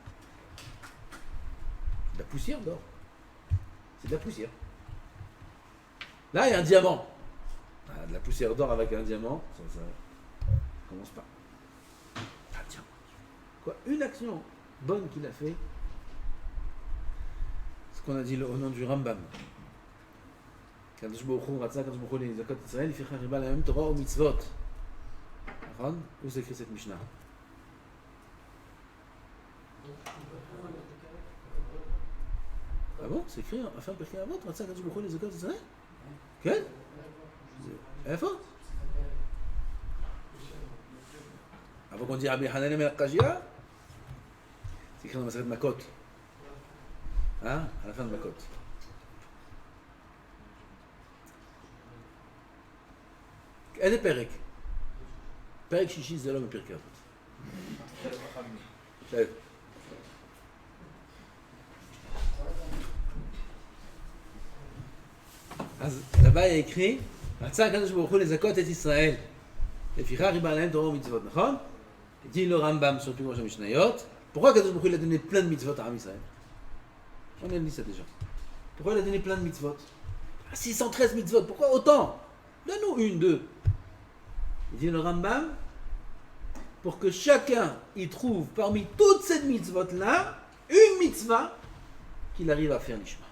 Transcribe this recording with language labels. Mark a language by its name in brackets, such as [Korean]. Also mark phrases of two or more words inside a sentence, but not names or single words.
[French] De la poussière d'or. C'est de la poussière. Là, il y a un diamant. Ah, de la poussière d'or avec un diamant, ça commence pas. Ah tiens. Quoi, une action bonne qu'il a fait, ce qu'on a dit au nom du Rambam. [Hebrew] קדוש ברוך הוא רצה קדוש ברוך הוא לזכות ישראל, לפיכך הרבה להם תורה ומצוות. נכון? [French] où c'est écrit cette Mishnah? Ah bon? C'est écrit afin [Hebrew] פרקי אבות, רצה הקדוש ברוך הוא לזכות ישראל? כן? איפה? [French] avant qu'on dise Rabbi Hanan Melech Kajia, écrit dans Maseret Makot. Hein? À la fin de Makot. [Hebrew] איזה פרק? פרק שישי זה לא מפרקי אבות. בסדר. אז לבא היה écrit, רצה הקדוש ברוך הוא לזכות את ישראל. לפיכך ריבה להם תורה ומצוות, נכון? [French] dit le Rambam sur le [Hebrew] פירוש המשניות. [French] Pourquoi [Hebrew] הקדוש ברוך הוא [French] a donné plein de mitzvot à [Hebrew] עם ישראל? [French] On a dit ça déjà. Pourquoi il a donné plein de mitzvot? 613 mitzvot, pourquoi autant? Donne-nous une, deux. Il dit le Rambam, pour que chacun y trouve parmi toutes ces mitzvot-là, une mitzvah qu'il arrive à faire l'ishma.